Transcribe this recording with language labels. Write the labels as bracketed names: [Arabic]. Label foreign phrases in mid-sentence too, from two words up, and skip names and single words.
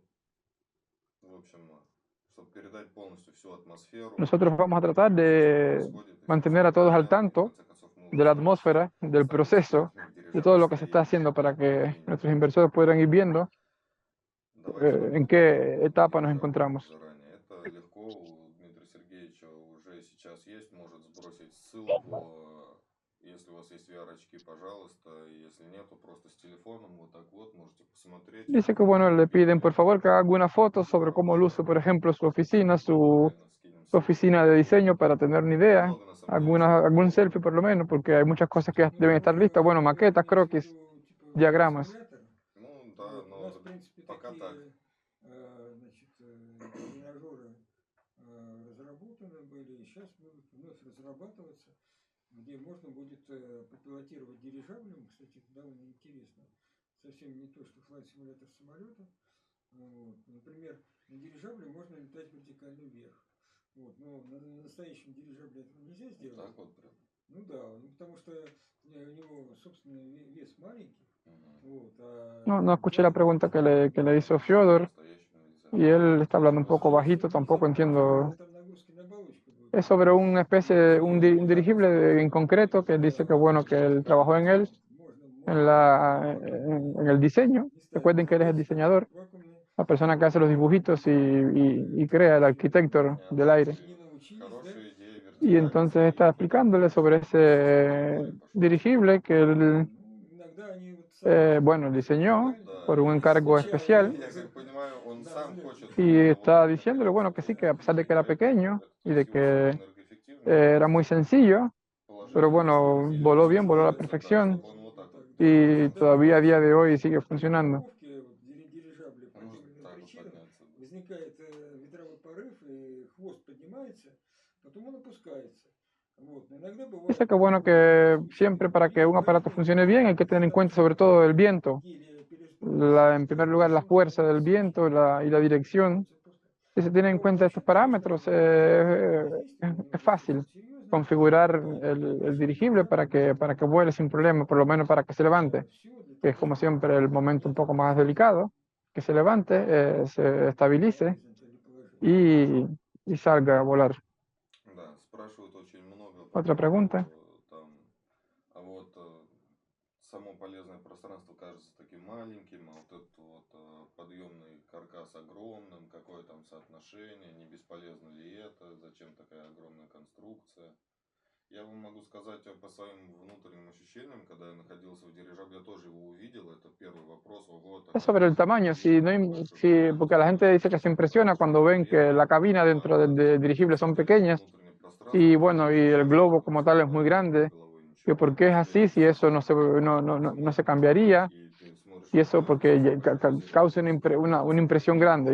[Spanish] Nosotros vamos a tratar de mantener a todos al tanto de la atmósfera, del proceso, de todo lo que se está haciendo para que nuestros inversores puedan ir viendo en qué etapa nos encontramos. [Russian] Это легко у Дмитрия Сергеевича уже сейчас есть, может сбросить ссылку. Если у вас есть VR-очки, пожалуйста. Если нет, то просто с телефоном вот так вот можете посмотреть. [Spanish] Dice que bueno, le piden por favor que haga alguna foto sobre cómo luce, por ejemplo, su oficina, su oficina de diseño para tener una idea, algún selfie por lo menos, porque hay muchas cosas que ya deben estar listas, bueno, maquetas, croquis, diagramas. [Russian] Ну да, но У нас, в принципе, пока так. такие, значит, тренажеры разработаны были, и сейчас будут вновь разрабатываться, где можно будет попилотировать дирижаблем. Кстати, это довольно интересно. Совсем не то, что флайт-симулятор самолета. Вот. Например, на дирижабле можно летать вертикально вверх. Вот. Но на настоящем дирижабле этого нельзя сделать. Так вот прям. Ну да, потому что у него собственный вес маленький. Вот, [Spanish] No escuché la pregunta que le hizo Fyodor y él está hablando un poco bajito, tampoco entiendo. [Russian] Там нагрузки на оболочку будут. [Spanish] Es sobre una especie, un dirigible en concreto que dice que bueno, que él trabajó en él, en el diseño. Recuerden que él es el diseñador, la persona que hace los dibujitos y crea, el arquitecto del aire. [Russian] Хорошая идея [Spanish] Y entonces está explicándole sobre ese dirigible que él, [Russian] Иногда они вот [Spanish] bueno, diseñó por un encargo especial. [Russian] Я как понимаю, он сам хочет. [Spanish] Y está diciéndole, bueno, que sí, que a pesar de que era pequeño y de que era muy sencillo, pero bueno, voló bien, voló a la perfección y todavía a día de hoy sigue funcionando. [Russian] дирижабли по тем или иным причинам возникает ветровой порыв, и хвост поднимается, потом он опускается. Вот. Но иногда бывает, [Spanish] Dice que bueno, que siempre para que un aparato funcione bien hay que tener en cuenta sobre todo el viento, en primer lugar la fuerza del viento y la dirección. Si se tienen en cuenta estos parámetros, es fácil configurar el dirigible para que vuele sin problema, por lo menos para que se levante, que es como siempre el momento un poco más delicado, que se levante, se estabilice y salga a volar. [Russian] Да, спрашивают очень много. [Spanish] Otra pregunta. [Russian] Там, а вот само полезное пространство кажется таким маленьким, а вот этот вот подъемный каркас огромным, какое там соотношение, не бесполезно ли это, зачем такая огромная конструкция. Я вам могу сказать по своим внутренним ощущениям, когда я находился в дирижабле, я тоже его увидел, это первый вопрос. Ого, [Spanish] Es sobre el tamaño, porque la gente dice que se impresiona cuando ven que la cabina dentro del dirigible son pequeñas y bueno, y el globo como tal es muy grande, que por qué es así, si eso no se cambiaría, y eso porque causa una impresión grande.